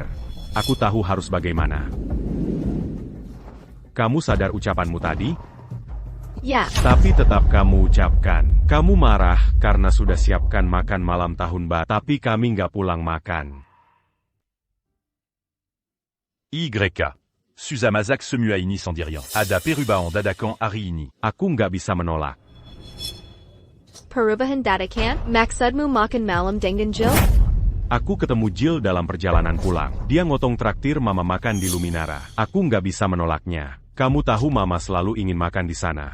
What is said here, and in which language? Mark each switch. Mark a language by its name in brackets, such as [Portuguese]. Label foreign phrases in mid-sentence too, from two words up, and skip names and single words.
[Indonesian] Aku tahu harus bagaimana. Kamu sadar ucapanmu tadi? Ya, Tapi tetap kamu ucapkan. Kamu marah karena sudah siapkan makan malam tahun baru. Tapi kami nggak pulang makan. YK. Suzamazak Semuaini sans dire rien. Ada Perubahan Dadakan Hari ini. Aku nggak bisa menolak. perubahan dadakan, maksudmu makan malam dengan Jill? Aku ketemu Jill dalam perjalanan pulang. Dia ngotong traktir mama makan di Luminara. Aku nggak bisa menolaknya. Kamu tahu mama selalu ingin makan di sana.